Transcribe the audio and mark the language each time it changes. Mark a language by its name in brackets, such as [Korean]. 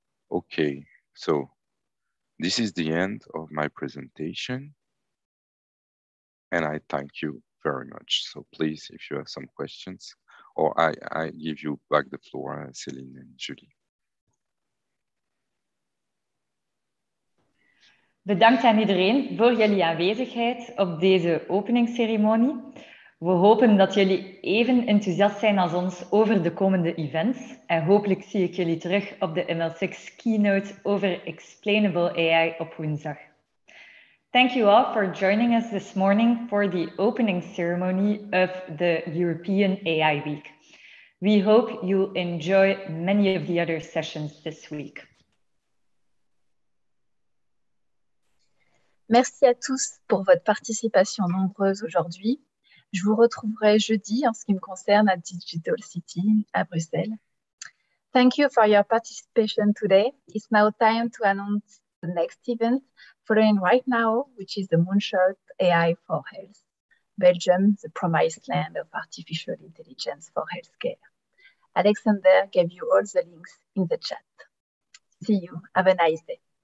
[English] Okay, so this is the end of my presentation. And I thank you very much. So please, if you have some questions, or I give you back the floor, Céline and Julie. [Dutch] Bedankt aan iedereen voor jullie aanwezigheid op deze openingsceremonie. We hopen dat jullie even enthousiast zijn als ons over de komende events. En hopelijk zie ik jullie terug op de ML6 Keynote over Explainable AI op woensdag. [English] Thank you all for joining us this morning for the opening ceremony of the European AI Week. We hope you'll enjoy many of the other sessions this week. [French] Merci à tous pour votre participation nombreuse aujourd'hui. Je vous retrouverai jeudi en ce qui me concerne à Digital City à Bruxelles. [English] Thank you for your participation today. It's now time to announce the next event following right now, which is the Moonshot AI for Health, Belgium, the promised land of artificial intelligence for healthcare. Alexander gave you all the links in the chat. See you. Have a nice day.